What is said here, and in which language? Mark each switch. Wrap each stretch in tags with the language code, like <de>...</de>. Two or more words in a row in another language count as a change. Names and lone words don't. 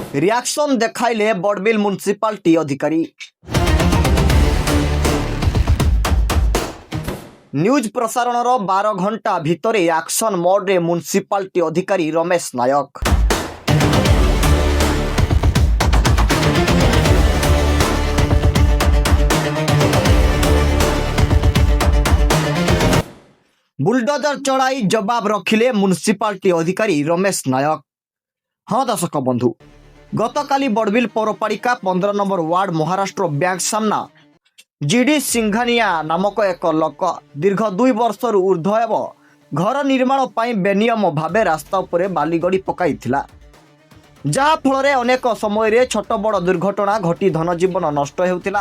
<or>ରିଆକ୍ସନ ଦେଖାଇଲେ ବଡ଼ବିଲ ମ୍ୟୁନିସିପାଲିଟି ଅଧିକାରୀ। ନ୍ୟୁଜ ପ୍ରସାରଣ 12 ଘଣ୍ଟା ଭିତର</or> <en>action mode</en> <or>ରେ ମ୍ୟୁନିସିପାଲିଟି ଅଧିକାରୀ ରମେଶ ନାୟକ। ବୁଲଡୋଜର ଚଢ଼ାଇ ଜବାବ ରଖିଲେ ମ୍ୟୁନିସିପାଲିଟି ଅଧିକାରୀ ରମେଶ ନାୟକ। ହଁ ଦର୍ଶକ ବନ୍ଧୁ, ଗତକାଲି ବଡ଼ବିଲ ପୌରପାଳିକା 15 ନମ୍ବର ୱାର୍ଡ ମହାରାଷ୍ଟ୍ର ବ୍ୟାଙ୍କ ସାମନା ଜିଡି ସିଙ୍ଘାନିଆ ନାମକ ଏକ ଲୋକ ଦୀର୍ଘ 2 ବର୍ଷ ଊର୍ଦ୍ଧ୍ୱ ଏବଂ ଘର ନିର୍ମାଣ ପର ବେନିୟମ ଭାବେ ରାସ୍ତା ଉପରେ ବାଲିଗୋଡ଼ି ପକାଇ ଯାହା ଫଳ ଅନେକ ସମୟ ଛୋଟ ବଡ଼ ଦୁର୍ଘଟଣା ଘଟି ଧନଜୀବନ ନଷ୍ଟ ହେଉଥା।</or>